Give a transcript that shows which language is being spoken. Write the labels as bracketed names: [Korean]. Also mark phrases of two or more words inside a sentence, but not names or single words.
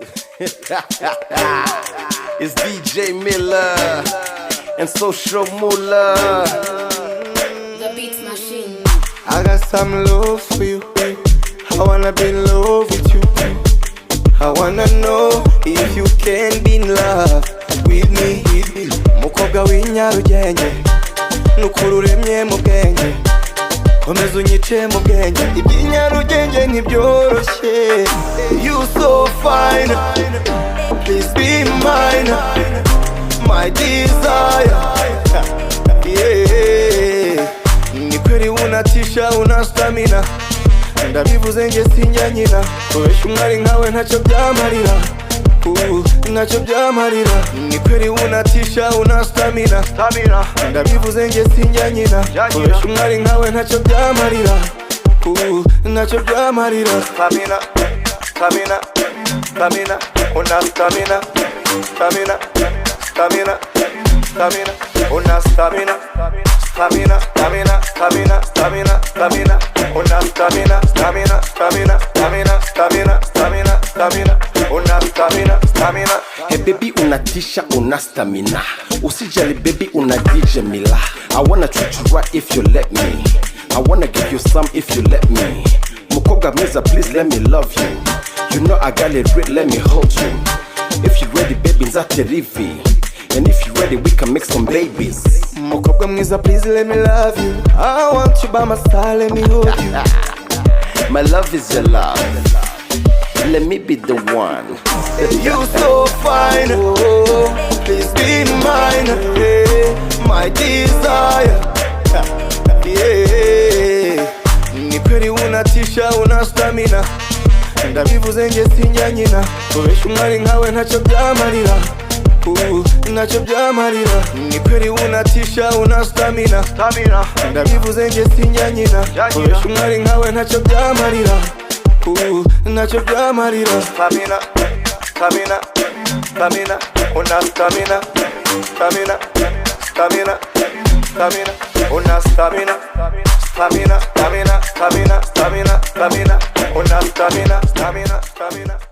[English] It's DJ Miller and Social Moolah. The Beats Machine. I got some love for you. I wanna be in love with you. I wanna know if you can be in love with me. [Kinyarwanda] Mukobwa w'inyarugenge n'ukuri uremye mu bwenge, komeza unyice mu bwenge. Iby'inyarugenge ntibyoroshye. [English] You so fine, please be mine, my desire. Yeah, [Swahili] ni kweli unatisha, una stamina. [Kinyarwanda] Ndabivuze nge sinjya nyina, kubesha umwari nkawe ntacyo byamarira. Ntacyo byamarira. [Swahili] Ni kweli unatisha, una stamina. [Kinyarwanda] Ndabivuze nge sinjya nyina, kubesha umwari nkawe ntacyo byamarira. Ntacyo byamarira. [Swahili] Stamina, stamina, stamina, una stamina. Stamina, stamina, stamina, una stamina. Stamina, stamina, stamina, stamina, stamina, una stamina, stamina, stamina, stamina, stamina, stamina, stamina, una stamina, stamina. Hey baby unatisha, una stamina. Usijali baby una DJ Miller. [English] I wanna treat you right if you let me. I wanna give you some if you let me. [Kinyarwanda] Mukobwa mwiza, [English] please let me love you. You know I got it great, let me hold you. If you ready baby nzate rivi. And if you ready we can make some babies. [Kinyarwanda] Mukobwa mwiza, [English] please let me love you. I want you by my side, let me hold you. My love is your love. Let me be the one. You so fine, oh, please be mine, yeah, my desire. Yeah, [Swahili] ni kweli unatisha, una stamina. [Kinyarwanda] Ndabivuze nge sinjya nyina, kubesha umwari nkawe ntacyo byamarira. Ntacyo byamarira. [Swahili] Ni kweli unatisha, una stamina. [Kinyarwanda] Ndabivuze nge sinjya nyina, kubesha umwari nkawe ntacyo byamarira. Ntacyo byamarira. [Swahili] Stamina, stamina, stamina, una stamina. Stamina, stamina, stamina, una stamina. Stamina, stamina, stamina, stamina, stamina, una stamina, stamina, stamina.